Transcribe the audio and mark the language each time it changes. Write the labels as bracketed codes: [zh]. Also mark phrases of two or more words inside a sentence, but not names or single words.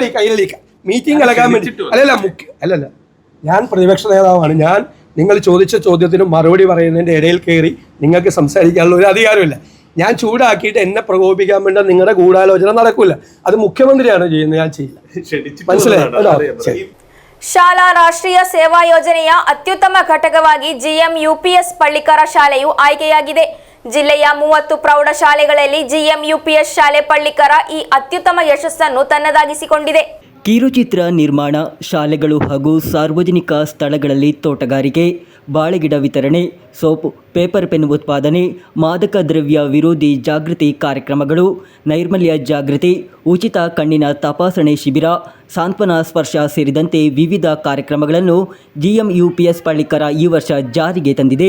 [ml] കയ്യിലേക്ക് മീറ്റിംഗ് കലക്കാൻ വേണ്ടി അല്ലല്ല, ഞാൻ പ്രതിപക്ഷ നേതാവാണ്. നിങ്ങൾ ചോദിച്ച ചോദ്യത്തിന് മറുപടി പറയുന്നതിൻ്റെ ഇടയിൽ കയറി നിങ്ങൾക്ക് സംസാരിക്കാനുള്ള ഒരു അധികാരമില്ല. ഞാൻ ചൂടാക്കിയിട്ട് എന്നെ പ്രകോപിപ്പിക്കാൻ വേണ്ടി നിങ്ങളുടെ ഗൂഢാലോചന നടക്കില്ല. അത് മുഖ്യമന്ത്രിയാണ് ചെയ്യുന്നത്, ഞാൻ ചെയ്യില്ല. മനസ്സിലായോ? [kn] ಶಾಲಾ ರಾಷ್ಟ್ರೀಯ ಸೇವಾ ಯೋಜನೆಯ ಅತ್ಯುತ್ತಮ ಘಟಕವಾಗಿ GM UPS ಪಳ್ಳಿಕರ ಶಾಲೆಯು ಆಯ್ಕೆಯಾಗಿದೆ. ಜಿಲ್ಲೆಯ 30 ಪ್ರೌಢಶಾಲೆಗಳಲ್ಲಿ GM UPS ಶಾಲೆ ಪಳ್ಳಿಕರ ಈ ಅತ್ಯುತ್ತಮ ಯಶಸ್ಸನ್ನು ತನ್ನದಾಗಿಸಿಕೊಂಡಿದೆ. ಕಿರುಚಿತ್ರ ನಿರ್ಮಾಣ, ಶಾಲೆಗಳು ಹಾಗೂ ಸಾರ್ವಜನಿಕ ಸ್ಥಳಗಳಲ್ಲಿ ತೋಟಗಾರಿಕೆ, ಬಾಳೆಗಿಡ ವಿತರಣೆ, ಸೋಪ್, ಪೇಪರ್ ಪೆನ್ ಉತ್ಪಾದನೆ, ಮಾದಕ ದ್ರವ್ಯ ವಿರೋಧಿ ಜಾಗೃತಿ ಕಾರ್ಯಕ್ರಮಗಳು, ನೈರ್ಮಲ್ಯ ಜಾಗೃತಿ, ಉಚಿತ ಕಣ್ಣಿನ ತಪಾಸಣೆ ಶಿಬಿರ, ಸಾಂತ್ವನ ಸ್ಪರ್ಶ ಸೇರಿದಂತೆ ವಿವಿಧ ಕಾರ್ಯಕ್ರಮಗಳನ್ನು GM UPS ಪಳ್ಳಿಕರ ಈ ವರ್ಷ ಜಾರಿಗೆ ತಂದಿದೆ.